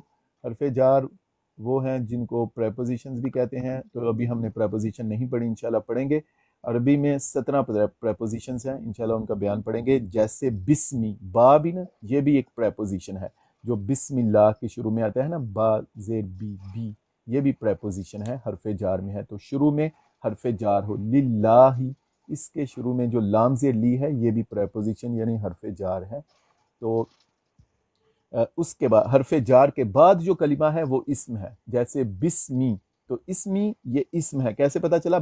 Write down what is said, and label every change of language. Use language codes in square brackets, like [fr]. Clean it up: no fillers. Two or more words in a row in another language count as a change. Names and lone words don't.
[ur] حرف جار وہ ہیں جن کو پریپوزیشنز بھی کہتے ہیں، تو ابھی ہم نے پریپوزیشن نہیں پڑھی، انشاءاللہ پڑھیں گے۔ عربی میں 17 پریپوزیشنز ہیں، انشاءاللہ ان کا بیان پڑھیں گے، جیسے بسمی، با بھی نا، یہ بھی ایک پریپوزیشن ہے جو بسم اللہ کے شروع میں آتا ہے نا، با زیر بی، بی، یہ بھی پریپوزیشن ہے، حرف جار میں ہے۔ تو شروع میں حرف جار ہو، للہ، اس کے شروع میں جو لام زیر لی ہے یہ بھی پریپوزیشن یعنی حرف جار ہے۔ تو اس کے بعد حرف جار کے بعد جو کلمہ ہے وہ اسم ہے، جیسے بسمی، تو اسمی یہ اسم ہے، کیسے پتا چلا؟